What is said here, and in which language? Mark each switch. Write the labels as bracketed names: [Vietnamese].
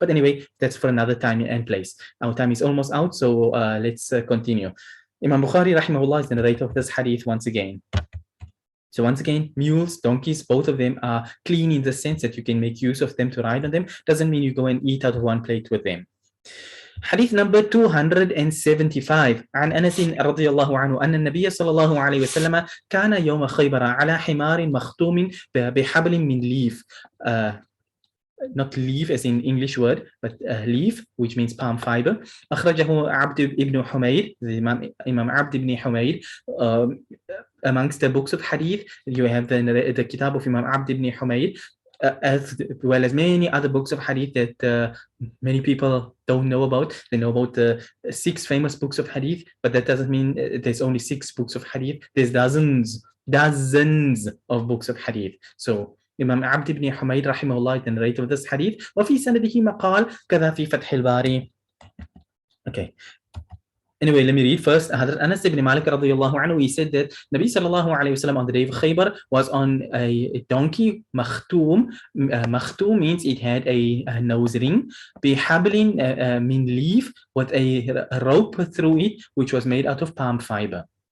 [English] But anyway, that's for another time and place. Our time is almost out, so let's continue. Imam Bukhari rahimahullah is the narrator of this hadith once again. So once again, mules, donkeys, both of them are clean in the sense that you can make use of them to ride on them. Doesn't mean you go and eat out of one plate with them. [Arabic] حديث [English] number [Arabic] 275 عن أنس رضي الله عنه أن النبي صلى الله عليه وسلم كان يوم خيبر على حمار مختوم بحبل من leaf. [English] Not leaf as in English word, but leaf, which means palm fiber. [Arabic] أخرجه عبد [English] ibn Humayd, the Imam Abd ibn Humayd. Amongst the books of hadith, you have the kitab of Imam Abd ibn Humayd, as well as many other books of hadith that many people don't know about. They know about the 6 famous books of hadith, but that doesn't mean there's only 6 books of hadith. There's dozens of books of hadith. So Imam Abd ibn Humayd rahimahullah is the narrator of this hadith. [Arabic] وفي سنده مقال كذا في فتح الباري. [English] Okay. Anyway, let me read first. Hadrat Anas ibn Malik radiyallahu anhu, he said that Nabi sallallahu alayhi wa sallam on the day of Khaybar was on a donkey, makhtoom. Makhtoom means it had a nose ring. [Arabic] Bihablin min leaf, [English] with a rope through it, which was made out of palm fiber.